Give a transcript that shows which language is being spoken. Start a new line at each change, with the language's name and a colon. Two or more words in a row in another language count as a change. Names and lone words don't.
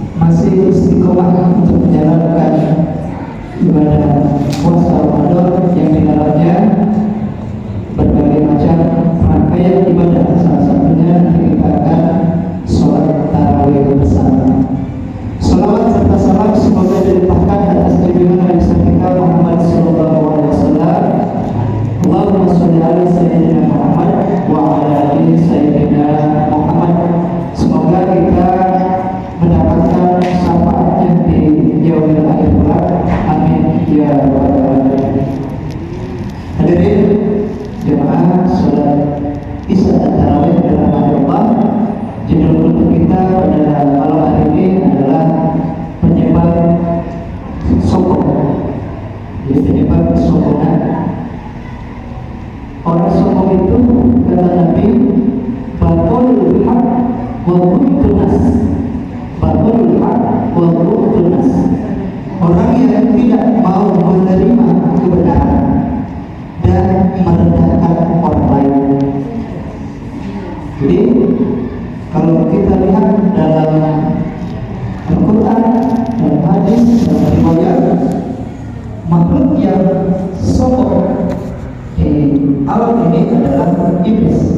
Indonesian: masih istiqomah untuk menjalankan ibadah puasa Ramadan yang di dalamnya berbagai macam rangkaian ibadah, salah satunya kita akan sholat tarawih bersama. Salawat serta salam semoga dilimpahkan atas junjungan Nabi kita Muhammad
Arabic: صلى الله عليه وسلم. اللهم صل على سيدنا محمد وعلى آل سيدنا محمد.
Indonesian: Semoga kita mendapatkan syafaatnya di
Arabic: يوم الآخر
Indonesian: kelak.
Arabic: آمين يا رب العالمين.
Indonesian: Hadirin jemaah salat Isya dan Tarawih dalam Allah. Judul untuk kita pada malam hari ini adalah penyebab sombong. Jadi penyebab kesombongan. Orang sombong itu kata Nabi,
Arabic: بطر الحق وغمط الناس. بطر الحق وغمط الناس.
Indonesian: Orang yang tidak mau menerima kebenaran dan merendahkan orang lain. Jadi kalau kita lihat dalam Al-Quran, dalam hadis, dalam riwayat, makhluk yang sombong di alam ini adalah iblis.